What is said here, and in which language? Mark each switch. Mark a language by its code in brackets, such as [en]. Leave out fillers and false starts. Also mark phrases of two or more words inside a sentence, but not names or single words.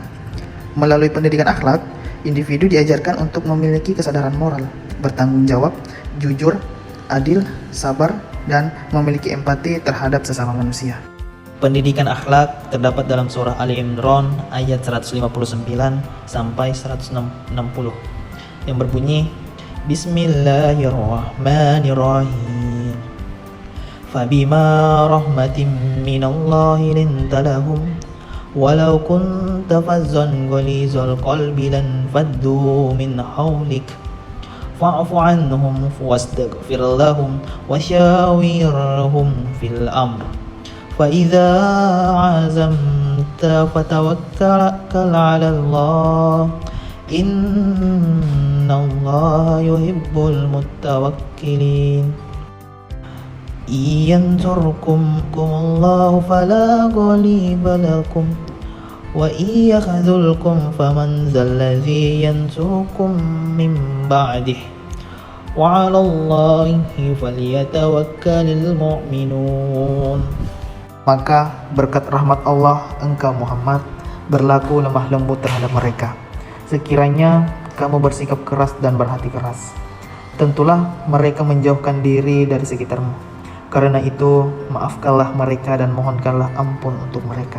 [id] Melalui pendidikan akhlak, individu diajarkan untuk memiliki kesadaran moral, bertanggung jawab, jujur, adil, sabar, dan memiliki empati terhadap sesama manusia. Pendidikan akhlak terdapat dalam surah Ali Imran ayat 159 sampai 160 yang berbunyi Bismillahirrahmanirrahim. [ar] فبما رحمة من الله لنت لهم ولو كنت فظا غليظ القلب لانفضوا من حولك فاعف عنهم واستغفر لهم وشاورهم في الأمر فإذا عزمت فتوكل على الله إن الله يحب المتوكلين إن ينصركم الله فلا غالب لكم وإن يخذلكم فمن ذا الذي ينصركم من بعده وعلى الله فليتوكل المؤمنون. [id] Maka berkat rahmat Allah engkau Muhammad berlaku lemah lembut terhadap mereka. Sekiranya kamu bersikap keras dan berhati keras, tentulah mereka menjauhkan diri dari sekitarmu. Karena itu maafkanlah mereka dan mohonkanlah ampun untuk mereka.